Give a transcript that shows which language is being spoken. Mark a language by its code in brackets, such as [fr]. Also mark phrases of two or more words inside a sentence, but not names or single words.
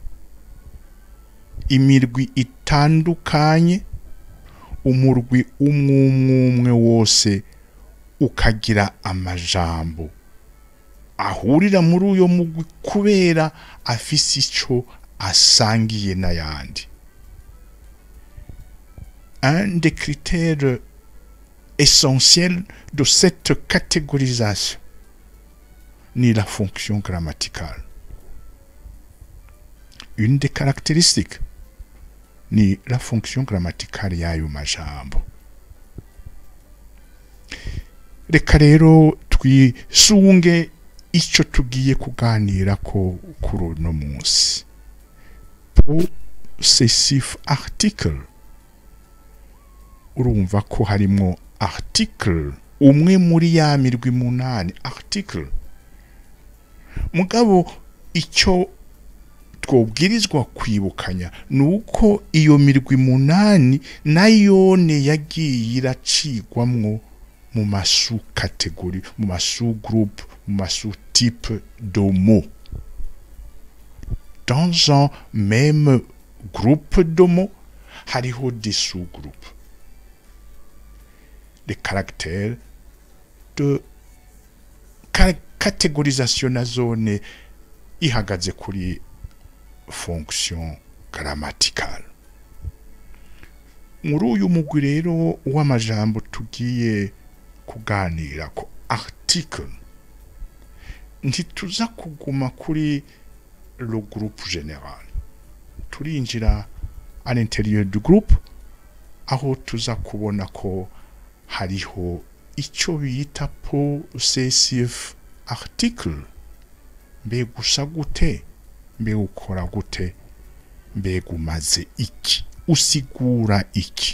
[rn] imirwi itandukanye umurwi umwe wose ukagira amajambo ahurira muri uyo mugwi kubera afise ico asangiye n'ayandi [fr] un des critères essentiels de cette catégorisation, [rn] ni [fr] la fonction grammaticale. Une des caractéristiques, ni la fonction grammaticale [rn] y'ayo majambo. Reka rero twisunge icyo tugiye kuganira ko kuri uno munsi. [en] Possessive article. [rn] Urumva ko harimo article umwe muri ya mirwi munani article. Mugabo icyo twobwirizwa kwibukanya nuko iyo mirwi munani nayone yagiye iracigwamwo mu masu catégorie, mu masu groupe, mu masu [fr] type de mots. Dans un même groupe de mots, hariho des sous-groupes. Les caractères de catégorisation [rn] na zone ihagaze kuri [fr] fonction grammaticale. [rn] Muri uyu mugwi rero w'amajambo tugiye kuganira ko article, ntituza kuguma kuri [fr] le groupe général. Turinjira à l'intérieur du groupe, [rn] aho tuza kubona ko hariho icyo bita [en] possessive article. [rn] Mbega usa gute, mbega ukora gute, mbega umaze iki, usigura iki.